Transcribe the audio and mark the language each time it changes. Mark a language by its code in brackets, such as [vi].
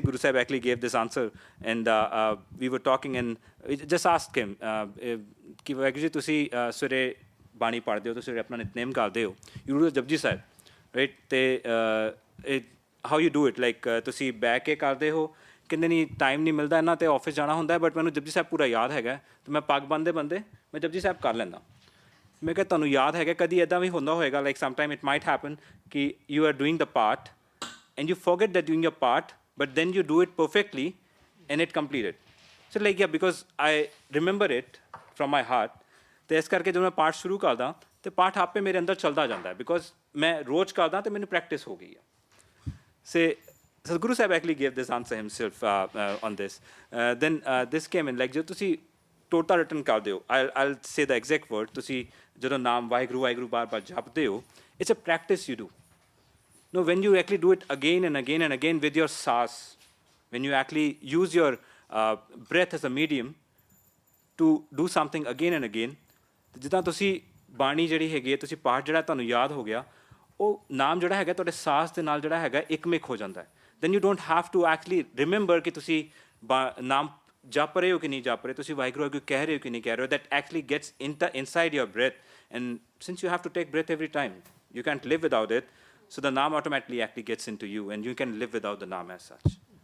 [en] Guru Sahib actually gave this answer, and we were talking, and we just asked him [pa] ਕਿ ਵਾਹਿਗੁਰੂ ਜੀ ਤੁਸੀਂ ਸਵੇਰੇ ਬਾਣੀ ਪੜ੍ਹਦੇ ਹੋ, ਤੁਸੀਂ ਸਵੇਰੇ ਆਪਣਾ ਨਿਤਨੇਮ ਕਰਦੇ ਹੋ, [en] you do Japji Sahib, right? [pa] ਤੇ [en] how you do it, like [pa] ਤੁਸੀਂ ਬਹਿ ਕੇ ਕਰਦੇ ਹੋ? ਕਹਿੰਦੇ ਨਹੀਂ, ਟਾਈਮ ਨਹੀਂ ਮਿਲਦਾ ਇਹਨਾਂ, ਤੇ ਆਫਿਸ ਜਾਣਾ ਹੁੰਦਾ, ਬਟ ਮੈਨੂੰ ਜਪਜੀ ਸਾਹਿਬ ਪੂਰਾ ਯਾਦ ਹੈਗਾ, ਤੇ ਮੈਂ ਪੱਗ ਬੰਨ੍ਹਦੇ ਮੈਂ ਜਪਜੀ ਸਾਹਿਬ ਕਰ ਲੈਂਦਾ. ਮੈਂ ਕਿਹਾ ਤੁਹਾਨੂੰ ਯਾਦ ਹੈਗਾ ਕਦੀ ਇੱਦਾਂ ਵੀ ਹੁੰਦਾ ਹੋਏਗਾ, [en] Like sometime it might happen ਕਿ you are doing the part and you forget that doing your part, but then you do it perfectly and it completed. So like, yeah, because I remember it from my heart, [pa] ਤੇ ਇਸ ਕਰਕੇ ਜਦੋਂ ਮੈਂ ਪਾਠ ਸ਼ੁਰੂ ਕਰਦਾ ਤੇ ਪਾਠ ਆਪੇ ਮੇਰੇ ਅੰਦਰ ਚੱਲਦਾ ਜਾਂਦਾ ਹੈ, ਬਿਕੋਜ਼ ਮੈਂ ਰੋਜ਼ ਕਰਦਾ ਤੇ ਮੈਨੂੰ ਪ੍ਰੈਕਟਿਸ ਹੋ ਗਈ ਹੈ. [en] So Guru Sahib actually gave this answer himself on this. Then this came in, like [pa] ਜਦੋਂ ਤੁਸੀਂ ਟੋਟਾ ਰਿਟਨ ਕਰਦੇ ਹੋ, [en] I'll say the exact word, [pa] ਤੁਸੀਂ ਜਦੋਂ ਨਾਮ ਵਾਹਿਗੁਰੂ ਵਾਹਿਗੁਰੂ ਬਾਰ-ਬਾਰ ਜਪਦੇ ਹੋ, [en] it's a practice you do. No, when you actually do it again and again and again with your saas, when you actually use your breath as a medium to do something again and again, [pa] ਜਿੱਦਾਂ ਤੁਸੀਂ ਬਾਣੀ ਜਿਹੜੀ ਹੈਗੀ ਹੈ, ਤੁਸੀਂ ਪਾਠ ਜਿਹੜਾ ਤੁਹਾਨੂੰ ਯਾਦ ਹੋ ਗਿਆ, ਉਹ ਨਾਮ ਜਿਹੜਾ ਹੈਗਾ ਤੁਹਾਡੇ ਸਾਸ ਦੇ ਨਾਲ ਜਿਹੜਾ ਹੈਗਾ ਇੱਕਮਿਕ ਹੋ ਜਾਂਦਾ ਹੈ. [en] then you don't have to actually remember [pa] ਕਿ ਤੁਸੀਂ ਨਾਮ ਜਪ ਰਹੇ ਹੋ ਕਿ ਨਹੀਂ ਜਪ ਰਹੇ, ਤੁਸੀਂ ਵਾਹਿਗੁਰੂ ਵਾਹਿਗੁਰੂ ਕਹਿ ਰਹੇ ਹੋ ਕਿ ਨਹੀਂ ਕਹਿ ਰਹੇ ਹੋ. [en] that actually gets inside your breath, and since you have to take breath every time, you can't live without it. So the naam automatically actually gets into you, and you can live without the naam as such.